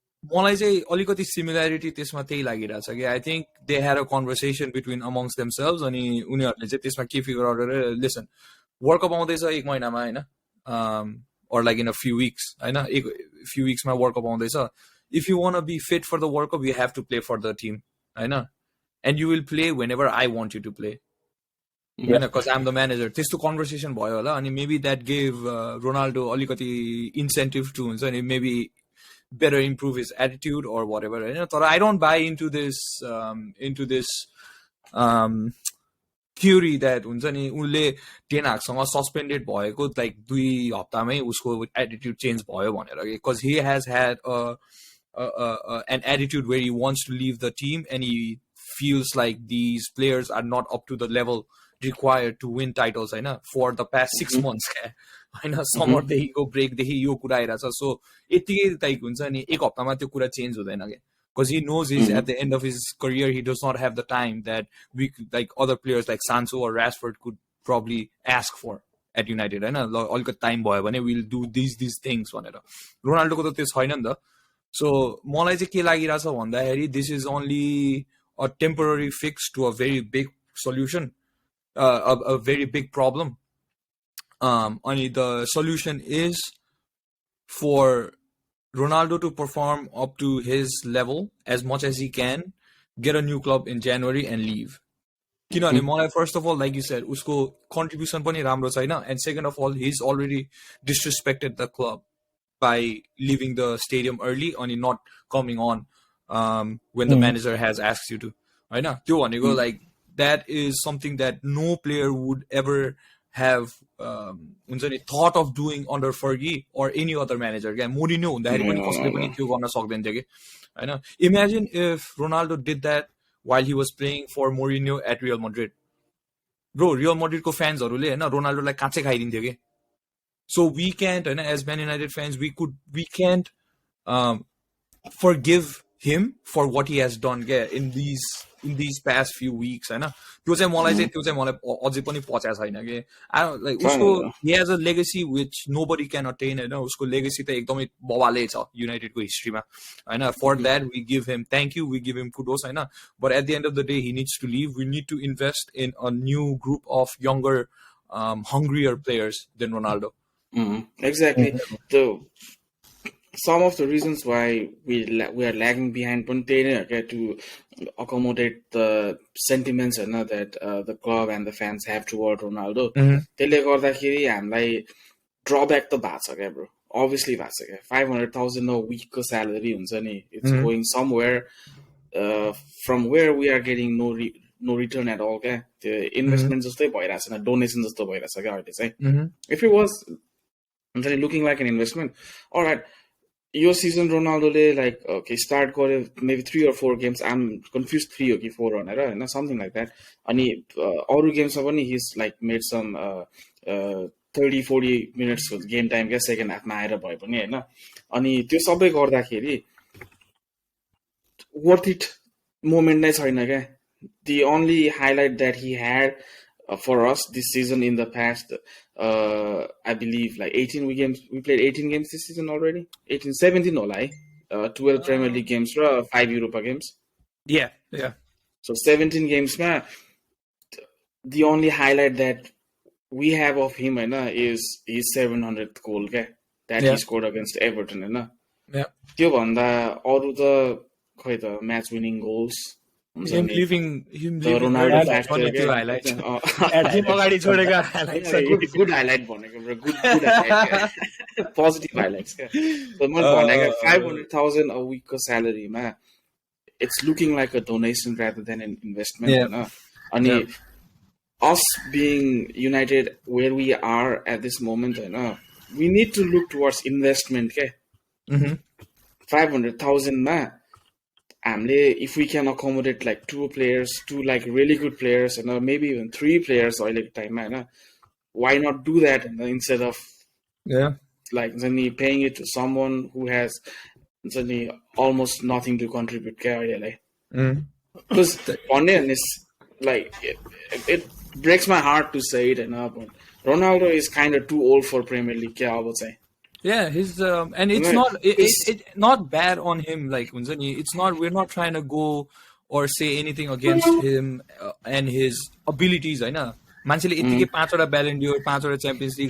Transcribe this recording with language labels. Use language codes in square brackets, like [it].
[ne] मलाई चाहिँ अलिकति सिमिल्यारिटी त्यसमा त्यही लागिरहेछ कि [en] I think they had a conversation between amongst themselves [ne] अनि उनीहरूले चाहिँ त्यसमा के [en] figure out गरेर listen world cup [ne] आउँदैछ 1 महिनामा होइन, [en] or like in a few weeks होइन, few weeksमा world cup आउँदैछ. If you want to be fit for the World Cup, you have to play for the team, [ne] होइन, [en] and you will play whenever I want you to play, होइन, because I'm the manager. [ne] त्यस्तो conversation भयो होला अनि [en] maybe that gave Ronaldo अलिकति incentive to [ne] हुन्छ नि [en] maybe better improve his attitude or whatever, होइन. तर I don't buy into this theory that हुन्छ नि [ne] उनले टेन हागसँग सस्पेन्डेड भएको लाइक 2 हप्तामै उसको एटिट्युड चेन्ज भयो भनेर, [en] because he has had an attitude where he wants to leave the team and he feels like these players are not up to the level required to win titles, होइन, for the past 6 months होइन, [ne] समरदेखिको ब्रेकदेखि यो कुरा आइरहेछ. [en] so [ne] यतिकै like हुन्छ नि 1 हप्तामा त्यो कुरा चेन्ज हुँदैन क्या, [en] because he knows he's at the end of his career, he does not have the time that we like other players like Sancho or Rashford could probably ask for at United, होइन. [ne] अलिकति time भयो भने [en] we'll do these things [ne] भनेर. रोनाल्डोको त त्यो छैन नि त. सो मलाई चाहिँ के लागिरहेछ भन्दाखेरि [en] this is only a temporary fix to a very big solution, a very big problem. And the solution is for Ronaldo to perform up to his level as much as he can, get a new club in January and leave. [ne] किनभने मलाई [en] first of all, like you said, [ne] उसको contribution पनि राम्रो छैन, [en] and second of all, he's already disrespected the club by leaving the stadium early and not coming on when the manager has asked you to, होइन. [ne] त्यो भनेको [en] like that is something that no player would ever have हुन्छ नि thought of doing under Fergie or any other manager. [ne] मोरिन्यो हुँदाखेरि पनि कसैले पनि त्यो गर्न सक्दैन थियो कि, होइन. [en] Imagine if Ronaldo did that while he was playing for Mourinho at Real Madrid. Bro, [ne] Real Madrid को फ्यान्सहरूले होइन रोनाल्डोलाई काँचै खाइदिन्थ्यो कि. [en] So we can't, [ne] होइन, [en] as Man United fans, we can't forgive him for what he has done in these past few weeks, होइन. [ne] त्यो चाहिँ मलाई अझै पनि पचाएको छैन कि. लाइक उसको [en] he has a legacy which nobody can attain, होइन. [ne] उसको legacy त एकदमै बवालै छ युनाइटेडको हिस्ट्रीमा, होइन. [en] For that we give him thank you, we give him kudos, [ne] होइन. [en] But at the end of the day he needs to leave. We need to invest in a new group of younger hungrier players than Ronaldo. Exactly. Some of the reasons why we are lagging behind to accommodate the sentiments that the club and the fans have toward Ronaldo. [ne] त्यसले गर्दाखेरि हामीलाई drawback त भएको छ क्या, bro. [en] Obviously [ne] भएको छ क्या. [en] 500,000 a week [ne] को [en] salary हुन्छ नि. It's going somewhere from where we are getting no return at all [ne] क्या. त्यो investment जस्तै भइरहेछ न, donation जस्तो भइरहेछ क्या अहिले चाहिँ. [en] If it was looking like an investment, all right, your season Ronaldo like okay start [ne] गर्यो [en] maybe 3 or 4 games, I'm confused 3 or 4 भनेर, something like that. अनि अरु गेम्समा पनि he's like made some 30-40 minutes game time क्या second half [ne] मा आएर भयो पनि, हैन. अनि त्यो सबै गर्दाखेरि [en] worth it moment [ne] नै छैन क्या. [en] The only highlight that he had for us this season in the past, I believe like 18 we played 18 games this season already. [ne] 17 होला है. [en] 12 Premier League games [ne] र 5 Europa games. [en] Yeah. So 17 games ma, the only highlight that we have of him is his 700th goal that he scored against Everton, [ne] हैन. [en] Yeah. [ne] त्यो भन्दा अरु त खै त [en] match winning goals, him leaving Ronaldo factor highlights. [ne] अगाडि छोडेको highlights. [en] Good highlight भनेको bro, good highlight. Positive highlights क्या. So [ne] मैले भनेको [en] 500,000 a week को salary मा it's looking like a donation rather than an investment, हैन. अनि us being United where we are at this moment, [ne] हैन, [en] we need to look towards investment के. 500,000 [ne] मा हामीले [en] if we can accommodate like 2 like really good players, and maybe even 3 players [ne] अहिलेको टाइममा, हैन, [en] why not do that instead of like paying it to someone who has almost nothing to contribute [ne] क्या अहिलेलाई. [en] Because like it breaks my heart to say it, but Ronaldo is kind of too old for Premier League. Yeah, he's and it's not bad on him. Like it's not. We're not trying to go or say anything against him and his abilities. I know. [ne] मान्छेले यतिकै [en] 5वटा Ballon d'Or, 5वटा Champions League,